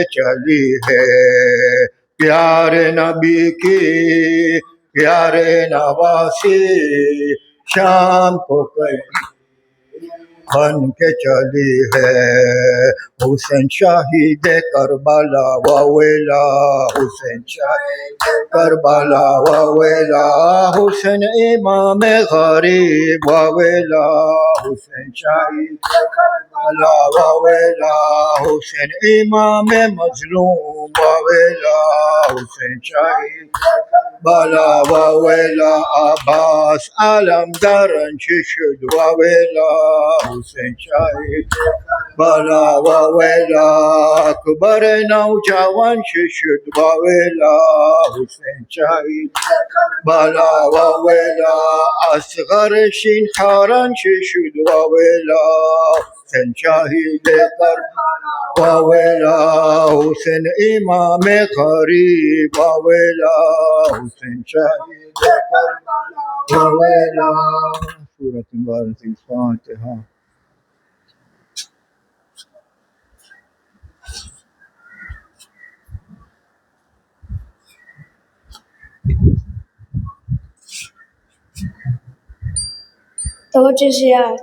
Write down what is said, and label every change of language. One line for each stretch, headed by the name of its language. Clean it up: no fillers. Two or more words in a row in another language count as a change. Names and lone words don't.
Urdu: چلی ہے، پیارے نبی کی پیارے نواسی، شام کو قیدی بن کے چلی ہے، حسین شہید کربلا وویلا، حسین شہید کربلا وویلا، حسین امام غریب وویلا، حسین شہید کربلا وویلا،
Persian: حسین امام مظلوم واویلا حسین شهید بالا واویلا عباس علم درنچه شد واویلا حسین شهید بالا واویلا اکبر نوجوان چه شد واویلا حسین شهید بالا واویلا اصغر شین خاران چه شد واویلا حسین شهید کربلا واویلا حسین امام غریب واویلا حسین شهید کربلا واویلا
Arabic: سورة مبارکة الفاتحة.
Persian: توجهات.